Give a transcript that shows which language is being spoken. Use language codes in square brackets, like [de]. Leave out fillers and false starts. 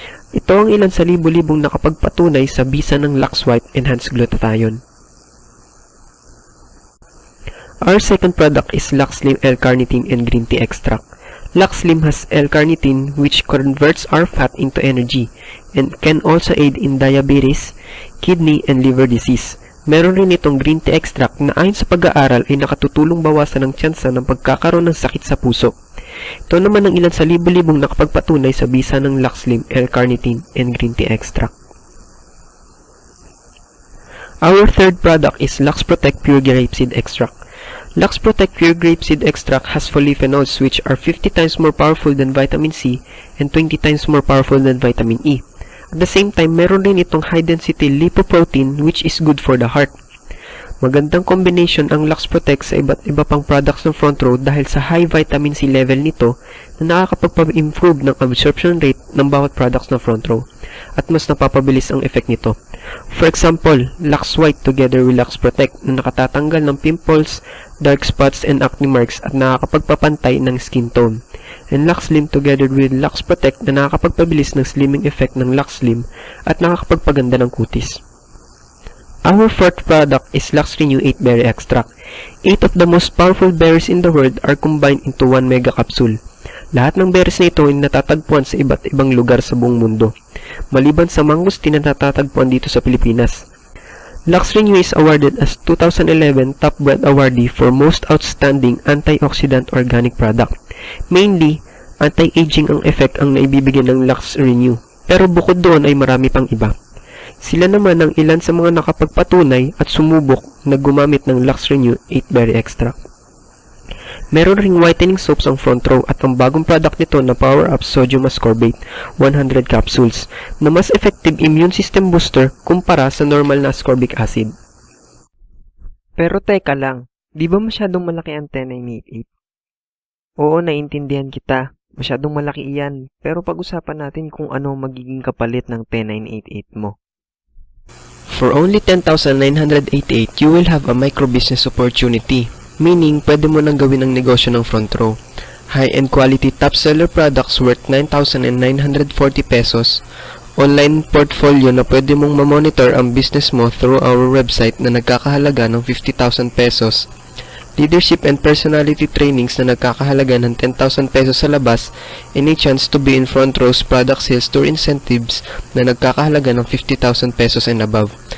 [tl] Ito ang ilan sa libo-libong nakapagpatunay sa bisa ng Lux White Enhanced Glutathione. [en] Our second product is Lux Slim L-Carnitine and Green Tea Extract. Lux Slim has L-Carnitine which converts our fat into energy and can also aid in diabetes, kidney, and liver disease. [tl] Meron rin itong Green Tea Extract na ayon sa pag-aaral ay nakatutulong bawasan ng tsansa ng pagkakaroon ng sakit sa puso. Ito naman ang ilan sa libo-libong nakapagpatunay sa bisa ng Lux Slim L-Carnitine and Green Tea Extract. [en] Our third product is Lux Protect Pure Grapeseed Extract. Lux Protect Pure Grapeseed Extract has polyphenols which are 50 times more powerful than vitamin C and 20 times more powerful than vitamin E. At the same time, meron rin itong high-density lipoprotein which is good for the heart. [tl] Magandang combination ang Lux Protect sa iba't iba pang products ng Front Row dahil sa high vitamin C level nito na nakakapagpa-improve ng absorption rate ng bawat products ng Front Row at mas napapabilis ang effect nito. [en] For example, Lux White together with Lux Protect na nakatatanggal ng pimples, dark spots, and acne marks at nakakapagpapantay ng skin tone. And Lux Slim together with Lux Protect na nakakapagpabilis ng slimming effect ng Lux Slim at nakakapagpaganda ng kutis. Our fourth product is Lux Renew 8 Berry Extract. 8 of the most powerful berries in the world are combined into 1 mega capsule. [tl] Lahat ng berries na ito ay natatagpuan sa iba't ibang lugar sa buong mundo, maliban sa mangosteen na natatagpuan dito sa Pilipinas. [en] Lux Renew is awarded as 2011 Top Brand Awardee for Most Outstanding Antioxidant Organic Product. [tl] Mainly, anti-aging ang effect ang naibibigay ng Lux Renew, pero bukod doon ay marami pang iba. Sila naman ang ilan sa mga nakapagpatunay at sumubok na gumamit ng Lux Renew 8 Berry Extract. Meron ring whitening soaps ang Front Row at ang bagong product nito na Power Up Sodium Ascorbate 100 capsules na mas effective immune system booster kumpara sa normal na ascorbic acid. Pero teka lang, di ba masyadong malaki ang 10988? Oo, naiintindihan kita. Masyadong malaki iyan, pero pag-usapan natin kung ano magiging kapalit ng 10988 mo. [en] For only 10,988, you will have a micro-business opportunity. [tl] Meaning, pwede mo nang gawin ang negosyo ng Front Row. [en] High-end quality top-seller products worth 9,940 pesos. [tl] Online portfolio na pwede mong ma-monitor ang business mo through our website na nagkakahalaga ng 50,000 pesos. [en] Leadership and personality trainings na nagkakahalaga ng 10,000 pesos sa labas, and a chance to be in Front Row's product sales tour incentives na nagkakahalaga ng 50,000 pesos and above.